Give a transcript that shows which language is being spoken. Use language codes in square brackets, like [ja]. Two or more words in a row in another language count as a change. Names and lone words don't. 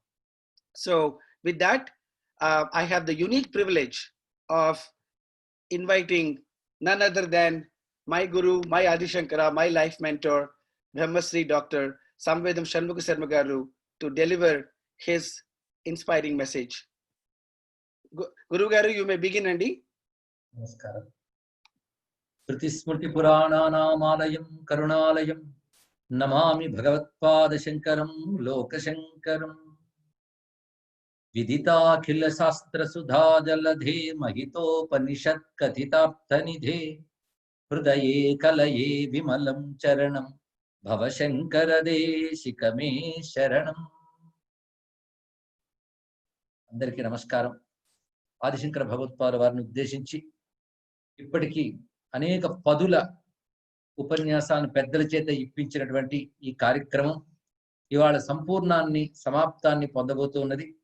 [en] So with that, I have the unique privilege of inviting none other than my guru, my Adi Shankara, my life mentor, Brahmasri Dr. Samvedam Shanmugha Sarma Garu, to deliver his inspiring message. Guru Garu, you may begin, Andy. [te] Namaskaram. [sa] श्रुति पुराणानामयं करुणालयं नमामि भगवत्पाद शङ्करं लोकशङ्करं विदित खिल शास्त्र सुधा जलधे महितो पनिषद् कटितप्तनिधे हृदये कलये विमलं चरणं भवशङ्कर देशिकमे शरणम्. [te] అందరికీ నమస్కారం. ఆదిశంకర భగవత్పాద వారిని ఉద్దేశించి ఇప్పటికీ అనేక పదుల ఉపన్యాసాలను పెద్దల చేత ఇప్పించినటువంటి ఈ కార్యక్రమం ఇవాళ సంపూర్ణాన్ని సమాప్తాన్ని పొందబోతున్నది.